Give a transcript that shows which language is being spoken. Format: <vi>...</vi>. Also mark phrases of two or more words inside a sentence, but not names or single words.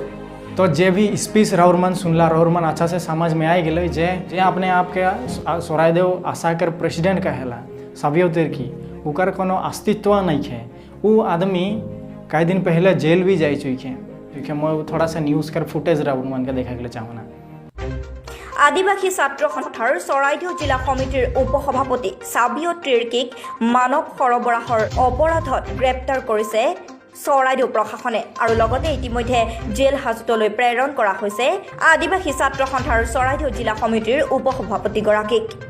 <sck>तो जे भी स्पीच राउरमन सुनला राउरमन अच्छा से समझ में आई गए जे अपने आप के सोरायदेव आशा के प्रेसिडेंट कहेला साबियो तिर्की उकर कोनो अस्तित्व नहीं है वो आदमी कई दिन पहले जेल भी जा चुके क्योंकि मैं थोड़ा सा न्यूज़ कर फुटेज राउरमन के देखा के चाहूँ</sck> <as>আদিবাসী ছাত্ৰ সন্থাৰ চৰাইদেউ জিলা সমিতিৰ উপসভাপতি চাবিয়' তিৰ্কীক মানৱ সৰবৰাহৰ অপৰাধত গ্ৰেপ্তাৰ কৰিছে চৰাইদেউ প্ৰশাসনে আৰু লগতে ইতিমধ্যে জেল হাজতলৈ প্ৰেৰণ কৰা হৈছে আদিবাসী ছাত্ৰ সন্থাৰ চৰাইদেউ জিলা সমিতিৰ উপসভাপতিগৰাকীক।</as>